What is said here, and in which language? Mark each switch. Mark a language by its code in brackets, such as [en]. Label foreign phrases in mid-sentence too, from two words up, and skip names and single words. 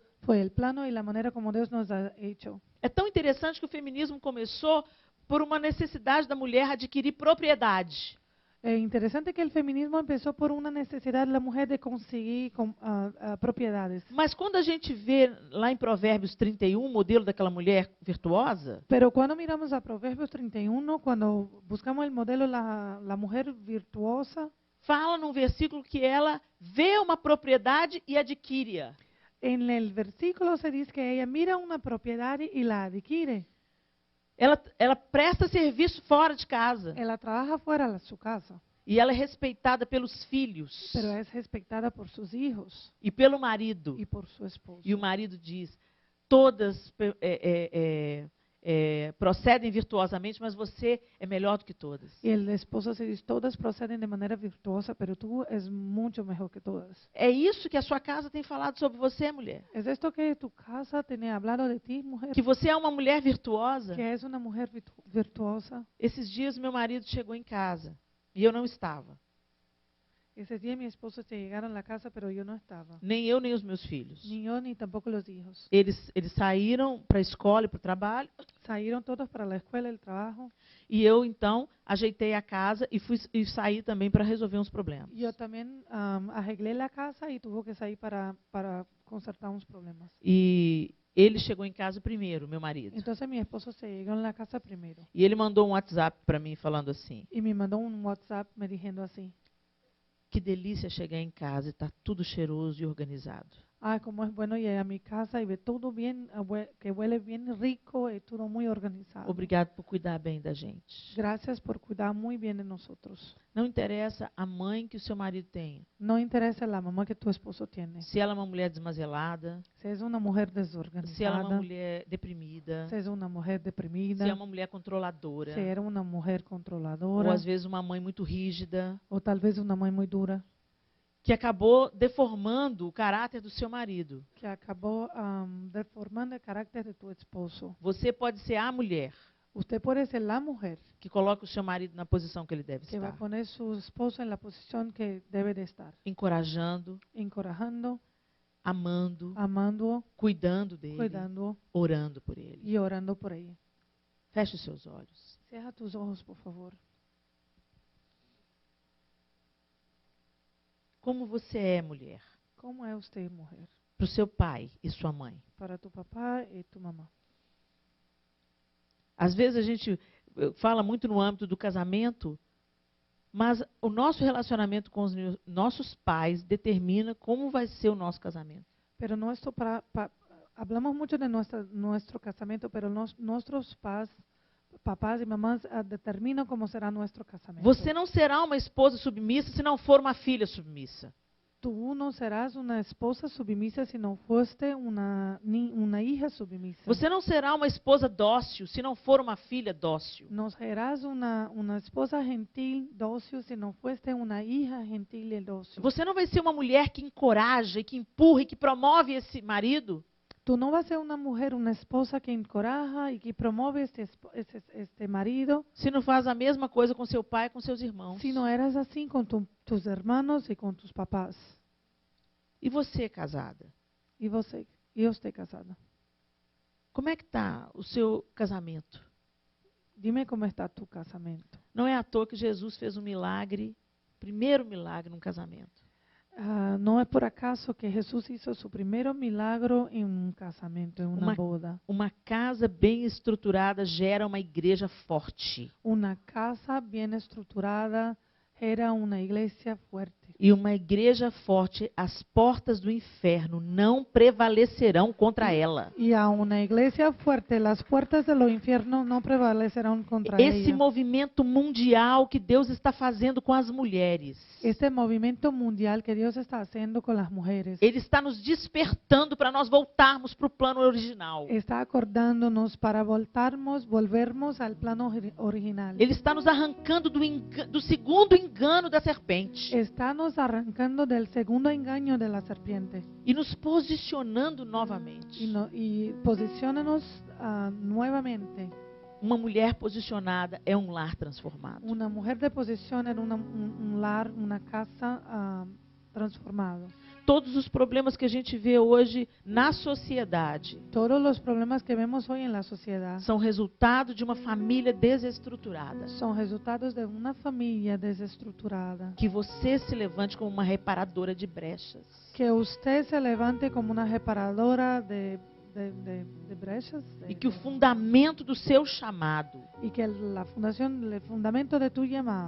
[es] fue el plano y la manera como Dios nos ha hecho. [pt] É tão interessante que o feminismo começou por uma necessidade da mulher adquirir propriedade. [es] Es interesante que el feminismo empezó por una necesidad de la mujer de conseguir propiedades. [pt] Mas quando a gente vê lá em Provérbios 31 o modelo daquela mulher virtuosa, [es] Pero cuando miramos a Proverbios 31, cuando buscamos el modelo la mujer virtuosa, [pt] fala num versículo que ela vê uma propriedade e adquire-a. [es] en el versículo se dice que ella mira una propiedad y la adquiere. [pt] Ela presta serviço fora de casa. [es] Ella trabaja fuera de su casa, [pt] E ela é respeitada pelos filhos [es] pero es respetada por sus hijos [pt] e pelo marido. [es] y por su esposo. [pt] E o marido diz: todas procedem virtuosamente, mas você é melhor do que todas. [es] Y el esposo se dice, todas proceden de manera virtuosa, pero tú es mucho mejor que todas. [pt] É isso que a sua casa tem falado sobre você, mulher. [es] ¿Es esto que tu casa tiene hablado de ti, mujer? [pt] Que você é uma mulher virtuosa. [es] Que es una mujer virtuosa. [pt] Esses dias meu marido chegou em casa e eu não estava. [es] Ese día mi esposo se llegaron a la casa, pero yo no estaba. [pt] Nem eu, nem os meus filhos. [es] Ni yo, ni tampoco los hijos. [pt] Eles saíram para a escola e para o trabalho. [es] Salieron todos para la escuela, el trabajo. [pt] E eu, então, ajeitei a casa e saí também para resolver uns problemas. [es] Yo también arreglé la casa y tuve que salir para consertar unos problemas. [pt] E ele chegou em casa primeiro, meu marido. [es] Entonces mi esposo se llegó en la casa primero [pt] E ele mandou um WhatsApp para mí falando assim: [es] y me mandó un WhatsApp me diciendo así: [pt] que delícia chegar em casa e tá tudo cheiroso e organizado. [es] ah, como es bueno llegar a mi casa y ver todo bien, que huele bien rico y todo muy organizado. [pt] Obrigado por cuidar bem da gente. [es] Gracias por cuidar muy bien de nosotros. [pt] Não interessa a mãe que o seu marido tenha. [es] No interesa la mamá que tu esposo tiene. [pt] Se ela é uma mulher desmazelada, [es] Si es una mujer [pt] se ela é uma desorganizada, mulher deprimida, [es] si es una mujer se deprimida, [pt] é uma mulher controladora, [es] si era una mujer ou controladora, [pt] às vezes uma mãe muito rígida, [es] o tal vez una mãe muy dura, [pt] que acabou deformando o caráter do seu marido. [es] que acabó deformando el carácter de tu esposo. [pt] Você pode ser a mulher [es] Usted puede ser la mujer [pt] que coloca o seu marido na posição que ele deve [es] que va a [pt] estar, [es] poner su esposo en la posición que debe de estar, [pt] encorajando, [es] encorajando, [pt] amando, [es] amando, [pt] cuidando dele, [es] cuidando [pt] orando por ele. [es] y orando por ella. [pt] Feche os seus olhos. [es] Cierra tus ojos, por favor. [pt] Como você é mulher [es] ¿Cómo es usted, mujer? [pt] para o seu pai e sua mãe? [es] Para tu papá y tu mamá. [pt] Às vezes a gente fala muito no âmbito do casamento, mas o nosso relacionamento com os nossos pais determina como vai ser o nosso casamento. [es] Pero hablamos mucho de nuestro casamiento, pero nuestros papás y mamás determinan cómo será nuestro casamiento. [pt] Você não será uma esposa submissa se não for uma filha submissa. [es] Tú no serás una esposa submisa si no fuiste una hija submisa. [pt] Você não será uma esposa dócil se não for uma filha dócil. [es] No serás una esposa gentil, dócil, si no fuiste una hija gentil y dócil. [pt] Você não vai ser uma mulher que encoraja, e que empurra e que promove esse marido [es] Tú no vas a ser una mujer, una esposa que encoraja y que promueve este marido, [pt] se não faz a mesma coisa com seu pai e com seus irmãos. [es] si no eras así con tus hermanos y con tus papás. [pt] E você, casada? [es] Y usted casada. [pt] Como é que está o seu casamento? [es] Dime cómo está tu casamento. [pt] Não é à toa que Jesus fez um milagre, primeiro milagre num casamento. [es] No es por acaso que Jesús hizo su primer milagro en un casamiento, en una boda. [pt] Uma casa bem estruturada gera uma igreja forte. [es] Una casa bien estructurada era una iglesia fuerte. [pt] E uma igreja forte, as portas do inferno não prevalecerão contra ela. [es] Y a una iglesia fuerte, las puertas de los infiernos no prevalecerán contra [pt] Esse [es] ella. [pt] movimento mundial que Deus está fazendo com as mulheres, [es] Este movimiento mundial que Dios está haciendo con las mujeres [pt] Ele está nos despertando para nós voltarmos para o plano original. [es] está acordándonos para volvermos al plano original. [pt] Ele está nos arrancando do segundo engano da serpente [es] Está nos arrancando del segundo engaño de la serpiente [pt] e nos posicionando novamente. [es] y posiciónanos nuevamente. [pt] Uma mulher posicionada é um lar transformado. [es] Una mujer de posición en un lar, una casa transformado. [pt] Todos os problemas que a gente vê hoje na sociedade [es] Todos los problemas que vemos hoy en la sociedad [pt] são resultado de uma família desestruturada. [es] son resultados de una familia desestructurada. [pt] Que você se levante como uma reparadora de brechas. [es] Que usted se levante como una reparadora de brechas. [pt] E que o fundamento do seu chamado [es] Y que el fundamento de tu llamado